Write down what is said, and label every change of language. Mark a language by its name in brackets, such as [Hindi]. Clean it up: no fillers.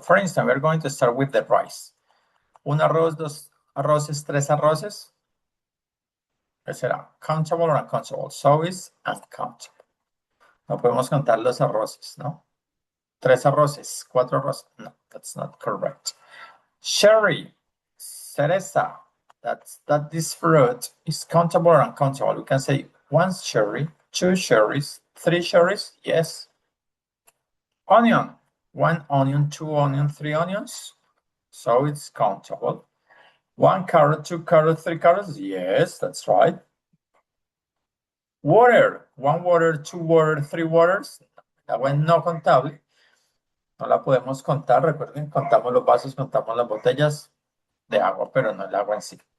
[English] For instance, we're going to start with the rice. [Spanish] Un arroz, dos arroces, tres arroces. ¿Qué será? [English] Countable or uncountable? So it's uncountable. [Spanish] No podemos contar los arroces, ¿no? Tres arroces, cuatro arroces. [English] No, that's not correct. Cherry, cereza. That this fruit is countable or uncountable. We can say one cherry, two cherries, three cherries. Yes. Onion, one onion, two onions, three onions. So it's countable. One carrot, two carrots, three carrots. Yes, that's right. Water, one water, two water, three waters. [Spanish] Agua no contable. No la podemos contar. Recuerden, contamos los vasos, contamos las botellas de agua, pero no el agua en sí.